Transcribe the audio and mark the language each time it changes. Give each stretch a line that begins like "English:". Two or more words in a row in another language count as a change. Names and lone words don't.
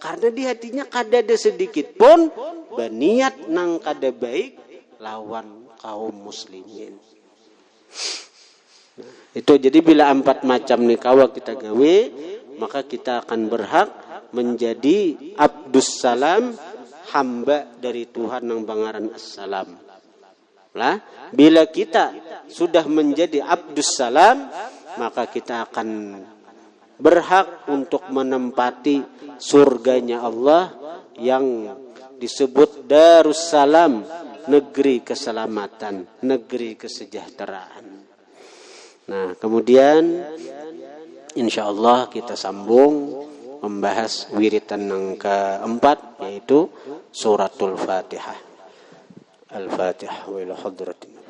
Banjar: Karena di hatinya kada ada sedikit pun berniat nang kada baik lawan kaum muslimin. Nah, itu jadi bila 4 macam nikawa kita gawe, maka kita akan berhak menjadi Abdus Salam, hamba dari Tuhan nang bangaran Assalam.
Indonesian: Lah, bila kita sudah menjadi Abdus Salam, maka kita akan berhak untuk menempati surganya Allah yang disebut Darussalam, negeri keselamatan, negeri kesejahteraan. Nah, kemudian insyaallah kita sambung membahas wiritan yang keempat, yaitu suratul Fatihah.
Arabic: الفاتحة وإلى حضرة